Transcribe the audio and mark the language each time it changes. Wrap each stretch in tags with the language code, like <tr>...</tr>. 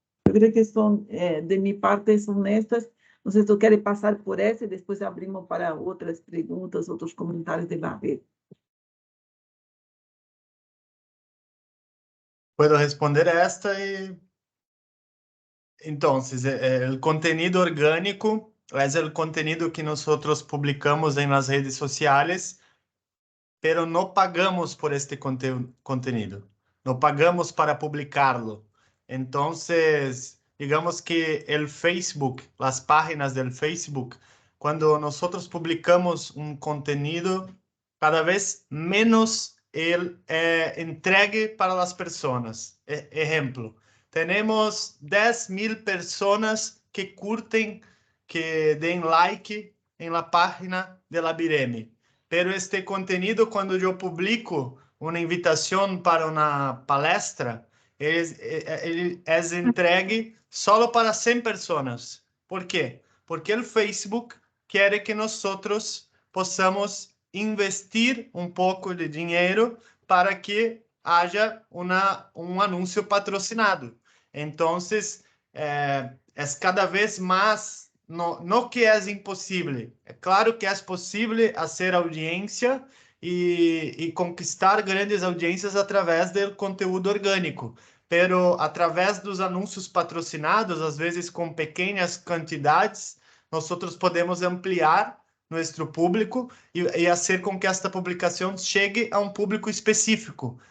<pt>Eu creio que de minha parte, são estas. Não sei se tu queres passar por essa e depois abrimos para outras perguntas, outros comentários</pt> <es>de la red. Puedo responder esta y entonces el contenido orgánico es el contenido que nosotros publicamos en las redes sociales, pero no pagamos por este contenido, no pagamos para publicarlo. Entonces, digamos que el Facebook, las páginas del Facebook, cuando nosotros publicamos un contenido, cada vez menos él entregue para las personas. Ejemplo, tenemos 10.000 personas que curten, que den like en la página de la Bireme. Pero este contenido, cuando yo publico una invitación para una palestra, es entregue solo para 100 personas. ¿Por qué? Porque el Facebook quiere que nosotros</es> <pt>possamos investir um pouco de dinheiro para que haja um anúncio patrocinado. Então, é cada vez mais, no que é impossível. É claro que é possível fazer audiência e conquistar grandes audiências através do conteúdo orgânico, pero através dos anúncios patrocinados, às vezes com pequenas quantidades, nós podemos ampliar nosso público e fazer com que esta publicação chegue a um público específico.</pt>